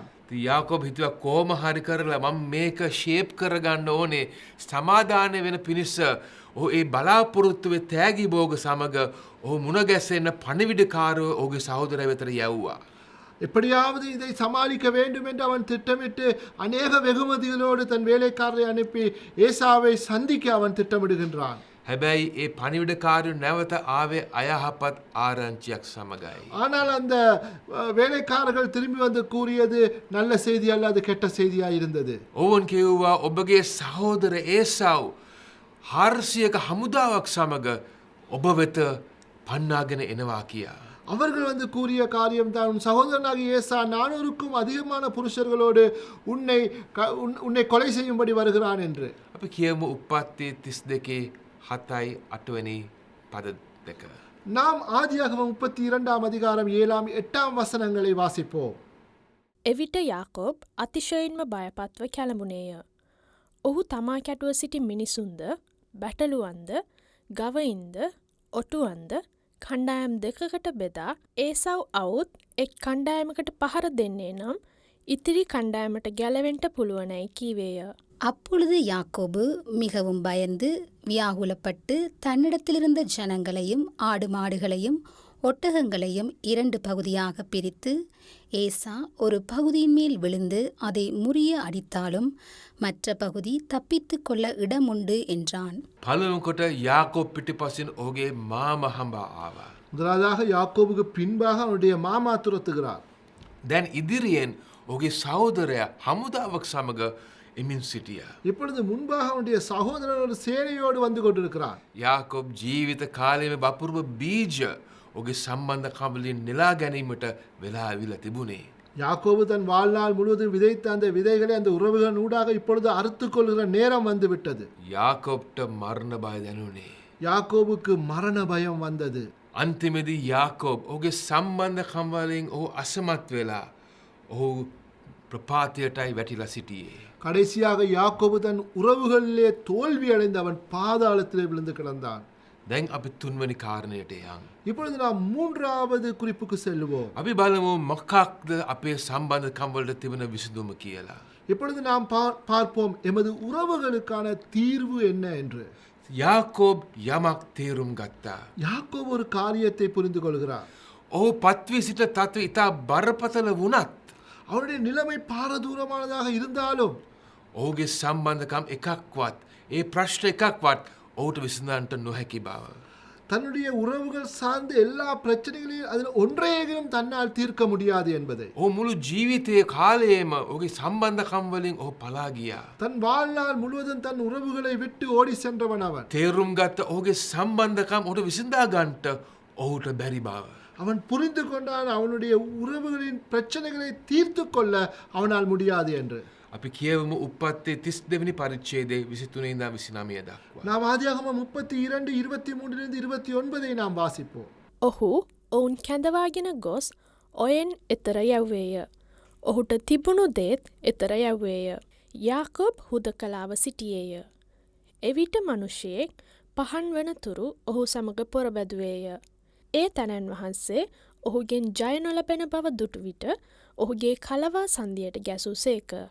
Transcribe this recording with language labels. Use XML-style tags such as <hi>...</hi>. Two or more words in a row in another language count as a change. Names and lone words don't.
<si>යාකෝබ් හිතුවා කොහොම හරි කරලා මම මේක ෂේප් කරගන්න ඕනේ සමාදානය වෙන පිණිස ඒ බලාපොරොත්තුවේ තෑගි බෝග සමග ඔහු මුණගැසෙන්න පණිවිඩකාරව ඔහුගේ සහෝදරය වෙතට යැව්වා.</si> <ta>எப்படியாவது இதை சமாளிக்க வேண்டும் என்று அவன் திட்டமிட்டு அநேக வெகுமதிகளோடு தன் வேலைக்காரரை அனுப்பி ஏசாவை சந்திக்க அவன் திட்டமிடுகின்றான்.</ta> <si>හැබැයි ඒ පණිවිඩකාරයෝ නැවත ආවේ අයහපත් ආරංචියක් සමගයි.</si> <ta>ஆனால் அந்த வேலைக்காரர்கள் திரும்பி வந்து கூறியது நல்ல செய்தி அல்ல, அது கெட்ட செய்தியாக இருந்தது.</ta> <si>ඔවුන් කිව්වා ඔබගේ සහෝදර ඒසාව් 400ක හමුදාවක් සමග ඔබ වෙත පන්නාගෙන එනවා කියා.</si> <ta>அவர்கள் வந்து கூறிய காரியம் தான், உன் சகோதரனாகிய ஏசா 400க்கும் அதிகமான புருஷர்களோடு உன்னை கொலை செய்யும்படி வருகிறான் என்று.</ta> <si>අපි කියමු උප්පත්ති 32 7යි 8 පද දෙක.</si> <ta>நாம் ஆதியாகமம் 32 அதிகாரம் 7 8 வசனங்களை வாசிப்போம்.</ta> <si>එවිට යාකෝබ් අතිශයින්ම බයපත්ව කැළඹුණේය. ඔහු තමා කැටුව සිටි මිනිසුන්ද, බැටළුවන්ද, ගවයින්ද, ඔටුවන්ද කණ්ඩායම් දෙකකට බෙදා ඒසව් අවුත් එක් කණ්ඩායමකට පහර දෙන්නේ නම් ඉතිරි කණ්ඩායමට ගැලවෙන්ට පුළුවනයි කීවේය.</si> <ta>அப்பொழுது யாக்கோபு மிகவும் பயந்து வியாகுலப்பட்டு தன்னிடத்திலிருந்த ஜனங்களையும் ஆடு மாடுகளையும் ஒட்டகங்களையும் 2 பகுதியாக பிரித்து, ஏசா ஒரு பகுதியின் மேல் விழுந்து அதை முறிய அடித்தாலும் மற்ற பகுதி தப்பித்து கொள்ள இடமுண்டு என்றான்.</ta> <si>පළමුකොට යාකෝබ් පිටිපසින් ඔහුගේ මාම හඹා ආවා.</si> <ta>முதலாவதாக யாக்கோபுக்கு பின்பாக அவனுடைய மாமா துரத்துகிறார்.</ta> <si>දැන් ඉදිරියෙන් ඔහුගේ සහෝදරයා හමුදාවක් සමග එමින් සිටියා.</si> <ta>இப்பொழுது முன்பாக அவனுடைய சகோதரன் ஒரு சேனையோடு வந்து கொண்டிருக்கிறான்.</ta> <si>යාකෝබ් ජීවිත කාලයේම බපුරුව බීජ ඔහුගේ සම්බන්ධකම් වලින් නෙලා ගැනීමට වෙලා ඇවිල්ලා තිබුණේ.</si> <ta>யாக்கோபு தன் வாழ்நாள் முழுவதும் விதைத்த அந்த விதைகளை அந்த உறவுகள் ஊடாக இப்பொழுது அறுத்துக் கொள்கிற நேரம் வந்து விட்டது.</ta> <si>යාකෝබ්ට මරණ බය දැනුනේ.</si> <ta>யாக்கோபுக்கு மரண பயம் வந்தது.</ta> <si>අන්තිමේදී යාකෝබ් ඔහුගේ සම්බන්ධකම් වලින් ඔහු අසමත් වෙලා ඔහු ප්‍රපාතයටයි වැටිලා සිටියේ.</si> <ta>கடைசியாக யாக்கோபு தன் உறவுகளிலே தோல்வி அடைந்து அவன் பாதாளத்திலே விழுந்து கிடந்தான்.</ta> <si>දැන් අපි තුන්වෙනි කාරණයට යමු.</si> <ta>இப்பொழுது நாம் 3வது குறிப்புக்கு செல்லுவோம்.</ta> <si>අපි බලමු මොකක්ද අපේ සම්බන්ධකම් වලට තිබෙන විසඳුම කියලා.</si> <ta>இப்பொழுது நாம் பார்ப்போம் எமது உறவுகளுக்கான தீர்வு என்ன என்று.</ta> <si>යාකෝබ් යමක් තේරුම් ගත්තා.</si> <ta>யாக்கோபு ஒரு காரியத்தை புரிந்து கொள்கிறார்.</ta> <si>ඔහු පත්වී සිට තත්ත්වය ඉතා බරපතල වුණත්</si> <ta>அவருடைய நிலைமை பாரதூரமானதாக இருந்தாலும்</ta> <si>ඔහුගේ සම්බන්ධකම් එකක්වත් ඒ ප්‍රශ්න එකක්වත් ඔහුට විසඳන්නට නොහැකි බව.</si> <ta>தன்னுடைய உறவுகள் சார்ந்த எல்லா பிரச்சனைகளையும் அதில் ஒன்றையும் தன்னால் தீர்க்க முடியாது என்பதை,</ta> <si>ඔහු මුළු ජීවිතයේ කාලයේම ඔහුගේ සම්බන්ධකම් වලින් ඔහු පලා ගියා.</si> <ta>தன் வாழ்நாள் முழுவதும் தன் உறவுகளை விட்டு ஓடி சென்றவன் அவன்.</ta> <si>තේරුම් ගත්ත ඔහුගේ සම්බන්ධකම් ඔහුට විසඳා ගන්නට ඔහුට බැරි බව.</si> <ta>அவன் புரிந்து கொண்டான் அவனுடைய உறவுகளின் பிரச்சனைகளை தீர்த்து கொள்ள அவனால் முடியாது என்று.</ta> <si>අපි කියවමු උප්පත්ති 32 වෙනි පරිච්ඡේදයේ 23 ඉඳන් 29 දක්වා.</si> <ta>நாம் ஆதியாகமம் 32 23 29 நாம் வாசிப்போம்.</ta> <si>ඔහු ඔවුන් කැඳවාගෙන ගොස් ඔයෙන් එතර යැව්වේය. ඔහුට තිබුණු දේත් එතර යැව්වේය. යාකෝබ් හුදකලාව සිටියේය. එවිට මනුෂ්‍යයෙක් පහන් වනතුරු ඔහු සමග පොරබැදුවේය. ඒ තැනැන් වහන්සේ ඔහුගෙන් ජය නොලැබෙන බව දුටු විට ඔහුගේ කලවා සන්දියට ගැසූසේක.</si>